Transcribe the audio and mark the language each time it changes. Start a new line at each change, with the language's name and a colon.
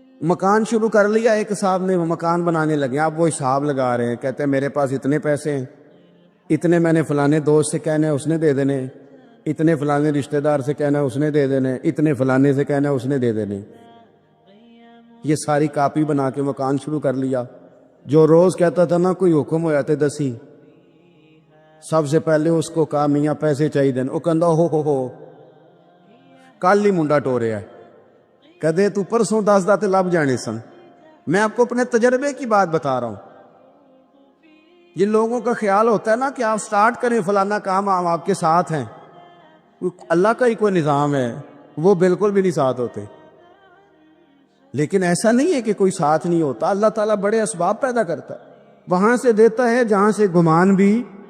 Urdu: مکان شروع کر لیا، ایک صاحب نے مکان بنانے لگے. آپ وہ حساب لگا رہے ہیں، کہتے ہیں میرے پاس اتنے پیسے ہیں، اتنے میں نے فلانے دوست سے کہنا ہے اس نے دے دینے، اتنے فلانے رشتہ دار سے کہنا ہے اس نے دے دینے، اتنے فلانے سے کہنا ہے اس نے دے دینے. یہ ساری کاپی بنا کے مکان شروع کر لیا. جو روز کہتا تھا نا کوئی حکم ہو جاتے 10 سب سے پہلے اس کو کہا میاں پیسے چاہیے دین.
Punjabi: وہ کہندا ہو کل ہی منڈا ٹوریا ہے. کہدے تو پرسوں 10 داتے لب جانے سن.
Urdu: میں آپ کو اپنے تجربے کی بات بتا رہا ہوں. جن لوگوں کا خیال ہوتا ہے نا کہ آپ سٹارٹ کریں فلانا کام، آپ کے ساتھ ہیں، اللہ کا ہی کوئی نظام ہے، وہ بالکل بھی نہیں ساتھ ہوتے. لیکن ایسا نہیں ہے کہ کوئی ساتھ نہیں ہوتا. اللہ تعالیٰ بڑے اسباب پیدا کرتا ہے، وہاں سے دیتا ہے جہاں سے گمان بھی.